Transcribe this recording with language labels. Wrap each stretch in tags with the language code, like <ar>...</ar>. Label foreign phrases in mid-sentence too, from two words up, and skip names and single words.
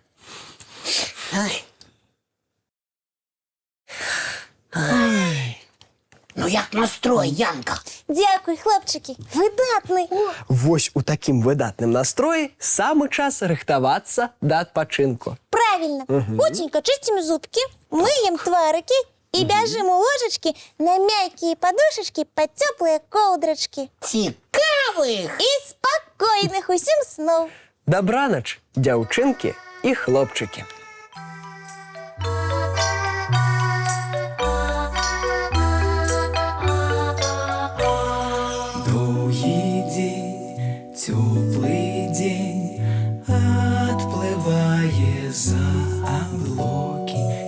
<be>Ну як настрой, Янка? Дзякуй, хлопчики, выдатны. Вось у такім выдатным настроі самы час рыхтавацца да адпачынку.</be> <ru>Правильно. Путенько чистим зубки, мыем тварики и бяжем у ложечки на мягкие подушечки под теплые ковдрочки.</ru> <be>Цікавых!</be> <ru>И спокойных усім снов.</ru> <be>Дабранач, дзяўчынкі і хлопчыкі.</be> <ru>Долгий день, теплый день, отплывая за облаки.</ru>